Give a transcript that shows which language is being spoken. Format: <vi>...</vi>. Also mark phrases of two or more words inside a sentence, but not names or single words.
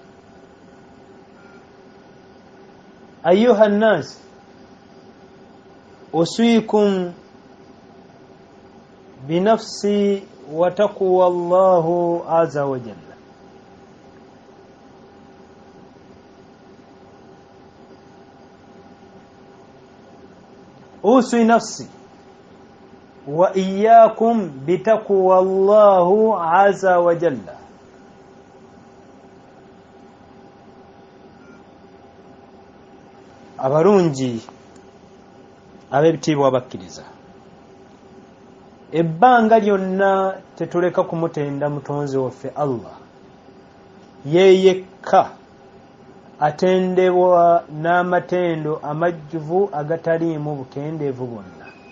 <ar>أيها الناس، أوصيكم بنفسي وتقوى الله عز وجل. أوصي نفسي وإياكم بتقوى الله عز وجل.</ar> <lg>abarungi ab'ebitiibwa abakkiriza, ebbanga lyonna tetuleka kumutenda mutonzi waffe Allah yeyekka atendebwa n'amatendo amajjuvu agataliimu bukendeevu bwonna.</lg>